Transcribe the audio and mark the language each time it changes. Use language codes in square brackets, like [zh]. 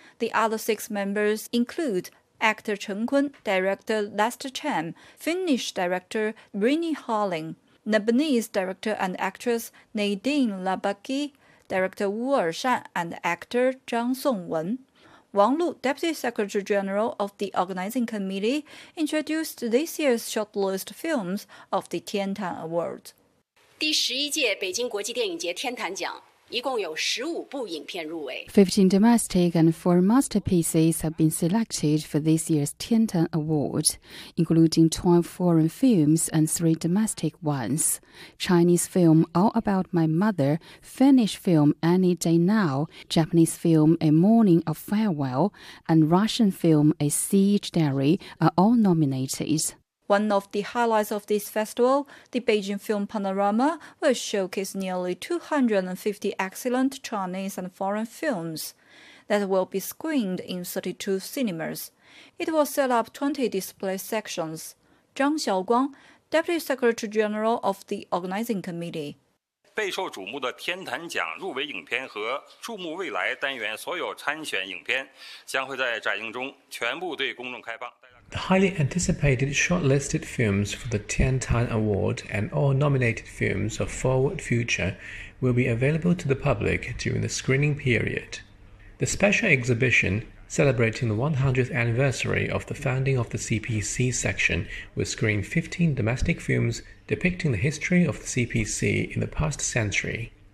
[en] The other 6 members include actor Chen Kun, director Lester Chen, Finnish director Rini Harling, Lebanese director and actress Nadine Labaki, director Wu Ershan and actor Zhang Songwen. Wang Lu, Deputy Secretary General of the Organizing Committee, introduced this year's shortlist films of the Tiantan Award. [zh] 第11届北京国际电影节天坛奖一共有15部影片入围。 [en] 15 domestic and 4 masterpieces have been selected for this year's Tiantan Award, including 12 foreign films and 3 domestic ones. Chinese film All About My Mother, Finnish film Any Day Now, Japanese film A Morning of Farewell, and Russian film A Siege Diary are all nominated. One of the highlights of this festival, the Beijing Film Panorama, will showcase nearly 250 excellent Chinese and foreign films that will be screened in 32 cinemas. It will set up 20 display sections. Zhang Xiaoguang, Deputy Secretary General of the Organizing Committee. [zh] 备受瞩目的天坛奖入围影片和注目未来单元所有参选影片将会在展映中全部对公众开放。 [en] The highly anticipated shortlisted films for the Tiantan Award and all nominated films of Forward Future will be available to the public during the screening period. The special exhibition, celebrating the 100th anniversary of the founding of the CPC section, will screen 15 domestic films depicting the history of the CPC in the past century.